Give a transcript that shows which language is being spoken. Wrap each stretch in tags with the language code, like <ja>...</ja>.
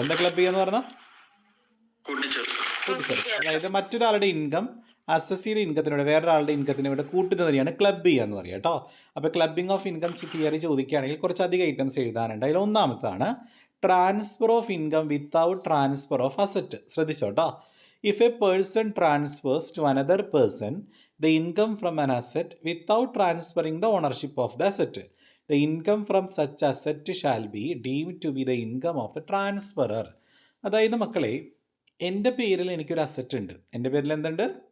<ml>എന്താ ക്ലബ് ചെയ്യുക എന്ന് പറഞ്ഞാൽ കൂട്ടിച്ചേർക്കുക. അതായത് മറ്റൊരാളുടെ ഇൻകം അസസിയുടെ ഇൻകത്തിനോട് വേറൊരാളുടെ ഇൻകത്തിനോട് കൂട്ടുന്നതിനെയാണ് ക്ലബ് ചെയ്യുക എന്ന് പറയുക കേട്ടോ. അപ്പോൾ ക്ലബിംഗ് ഓഫ് ഇൻകം തിയറി ചോദിക്കുകയാണെങ്കിൽ കുറച്ചധികം ഐറ്റംസ് എഴുതാനുണ്ട്. അതിൽ ഒന്നാമത്താണ് transfer of income without transfer of asset. ശ്രദ്ധിച്ചോ കേട്ടോ.</ml> <en>If a person transfers to another person the income from an asset without transferring the ownership of the asset, the income from such asset shall be deemed to be the income of the transferer.</en> <ml>അതായത് മക്കളെ, എൻ്റെ പേരിൽ എനിക്കൊരു asset ഉണ്ട്. എൻ്റെ പേരിൽ എന്തുണ്ട്?</ml>